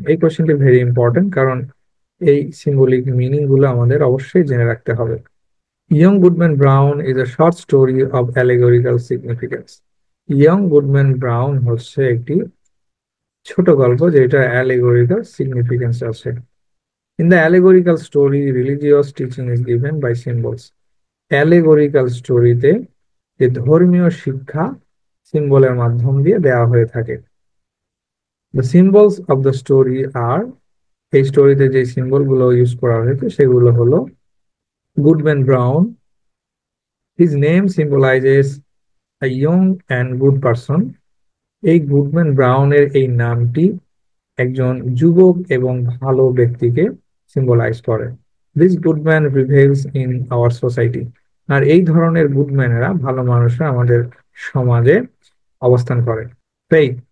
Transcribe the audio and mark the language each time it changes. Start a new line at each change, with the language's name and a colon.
Bangla: এই কোয়েশ্চেনটি very important, কারণ এই সিম্বলিক মিনিং গুলো আমাদের অবশ্যই জেনে রাখতে হবে।
English: Young Goodman Brown is a short story of allegorical significance.
Bangla: Young Goodman brown হচ্ছে একটি ছোট গল্প যেটা অ্যালেগরিক্যাল সিগনিফিকেন্স আছে।
English: In the allegorical story, religious teaching is given by symbols.
Bangla: Allegorical storyতে যে ধর্মীয় শিক্ষা সিম্বলের মাধ্যম দিয়ে দেওয়া হয়ে থাকে।
English: The symbols of the story are,
Bangla: এই স্টোরিতে যে সিম্বল গুলো ইউজ করা হয়েছে সেগুলো হলো Goodman brown,
English: his name symbolizes a young and good person.
Bangla: এই গুডম্যান ব্রাউনের এই নামটি একজন যুবক এবং ভালো ব্যক্তিকে সিম্বলাইজ করে।
English: This Goodman prevails in our society.
Bangla: আর এই ধরনের গুডম্যানেরা, ভালো মানুষরা আমাদের সমাজে অবস্থান করে। ফেইথ,